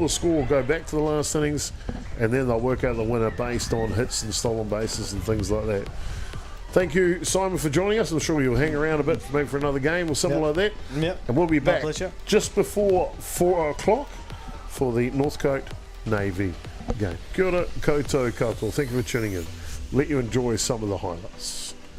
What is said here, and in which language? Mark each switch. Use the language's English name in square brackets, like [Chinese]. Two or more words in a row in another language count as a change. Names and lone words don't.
[English] The score will go back to the last innings, and then they'll work out the winner based on hits and stolen bases and things like that. Thank you, Simon, for joining us. I'm sure you'll hang around a bit maybe for another game or something like that. Yep. And we'll be back pleasure. just before 4 o'clock for the Northcote Navy game. [Māori] Kia ora koutou katoa. [English] Thank you for tuning in. Let you enjoy some of the highlights.